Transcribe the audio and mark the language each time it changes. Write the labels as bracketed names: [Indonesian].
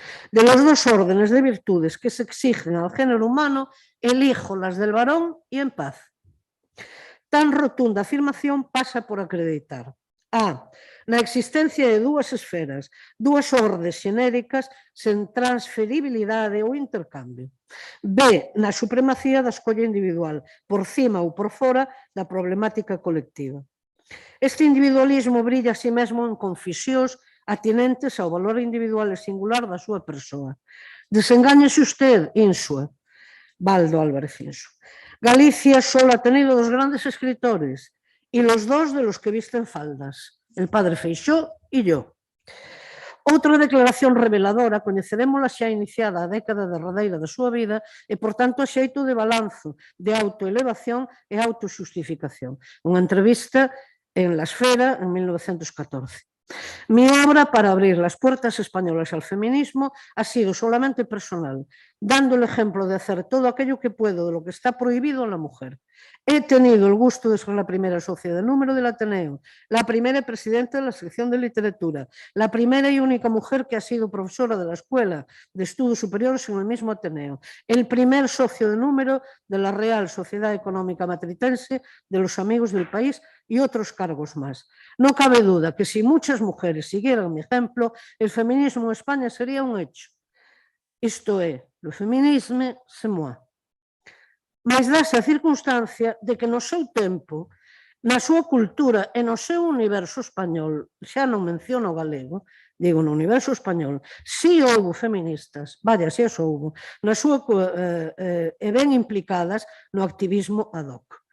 [Spanish] De los dos órdenes de virtudes que se exigen al género humano, elijo las del varón y en paz. [Galician] Tan rotunda afirmación pasa por acreditar a. Na existencia de dúas esferas, dúas ordes xenéricas sen transferibilidade ou intercambio. B. Na supremacía da escolla individual, por cima ou por fora da problemática colectiva. Este individualismo brilla a si mesmo en confisións atinentes ao valor individual e singular da súa persoa. [Spanish] Desengáñese usted, Insua. Baldo Álvarez Insua. Galicia solo ha tenido dos grandes escritores y los dos de los que visten faldas, el padre Feixóo y yo. [Galician] Outra declaración reveladora, coñecerémola xa iniciada a década derradeira da súa vida e, por tanto, a xeito de balanzo, de autoelevación e autoxustificación. Unha entrevista en La Esfera en 1914. [Spanish] Mi obra para abrir las puertas españolas al feminismo ha sido solamente personal, dando el ejemplo de hacer todo aquello que puedo de lo que está prohibido a la mujer. He tenido el gusto de ser la primera socia de número del Ateneo, la primera presidenta de la sección de literatura, la primera y única mujer que ha sido profesora de la Escuela de Estudios Superiores en el mismo Ateneo, el primer socio de número de la Real Sociedad Económica Matritense, de los Amigos del País y otros cargos más. No cabe duda que si muchas mujeres siguieran mi ejemplo, el feminismo en España sería un hecho. [Galician] Isto é, o feminismo [French] c'est moi. [Galician] Mas dase a circunstancia de que no seu tempo, na súa cultura e no seu universo español, xa non menciono o galego, digo no universo español, si houbo feministas, vaya, si as houbo, na súa, e ben implicadas no activismo ad hoc.